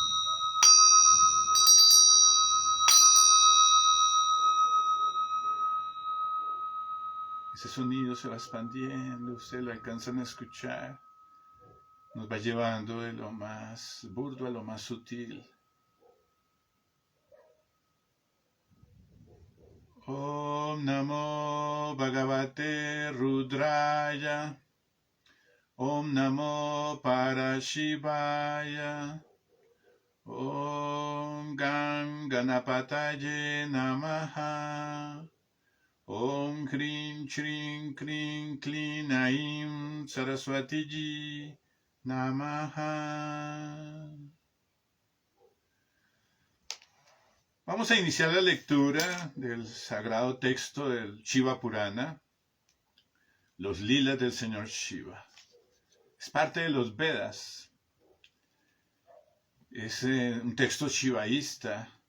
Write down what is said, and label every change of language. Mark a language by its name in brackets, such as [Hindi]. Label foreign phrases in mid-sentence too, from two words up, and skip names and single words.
[Spanish] Ese sonido se va expandiendo, ustedes lo alcanzan a escuchar. Nos va llevando de lo más burdo a lo más sutil. [Sanskrit] Om Namo Bhagavate Rudraya. Om Namo Parashivaya. Om Ganapataye Namaha. Om Krim Shrim Krim Klim Aim Saraswatiji Namaha. [Spanish] Vamos a iniciar la lectura del sagrado texto del Shiva Purana, los lilas del Señor Shiva. Es parte de los Vedas. Es un texto shivaísta.